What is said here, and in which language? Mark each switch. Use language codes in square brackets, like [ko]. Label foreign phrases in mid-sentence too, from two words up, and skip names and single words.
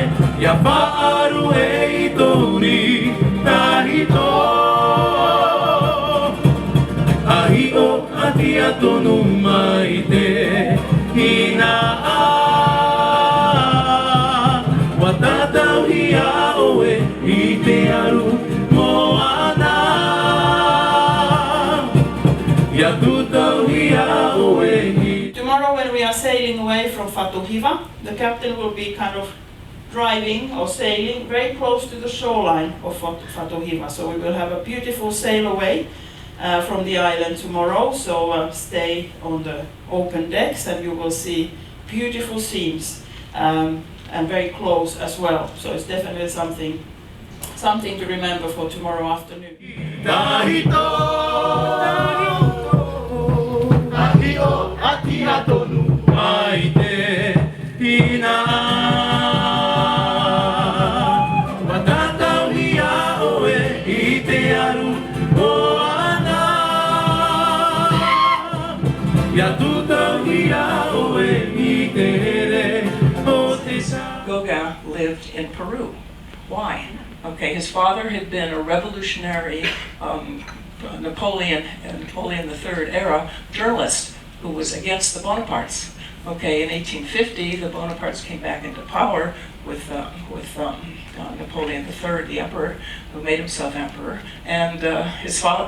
[ty] Ia whaaru e i tōri tahito, ahi o atia tonu mai te hina a. Watatau ia oe i te aru moana, ia tutau ia oe i. [en] Tomorrow when we are sailing away from Fatohiva, the captain will be kind of driving or sailing very close to the shoreline of Fatohiva. So we will have a beautiful sail away from the island tomorrow, so stay on the open decks and you will see beautiful scenes and very close as well. So it's definitely something to remember for tomorrow afternoon. [ty] Tahito, tahio atia tonu mai te hina. Watatau ia oe i te aru moana, ia tutau ia oe i te here o te sa. [en] Gauguin lived in Peru. Why? Okay, his father had been a revolutionary Napoleon III era journalist who was against the Bonapartes. Okay, in 1850, the Bonapartes came back into power with Napoleon III, the emperor, who made himself emperor, and his father.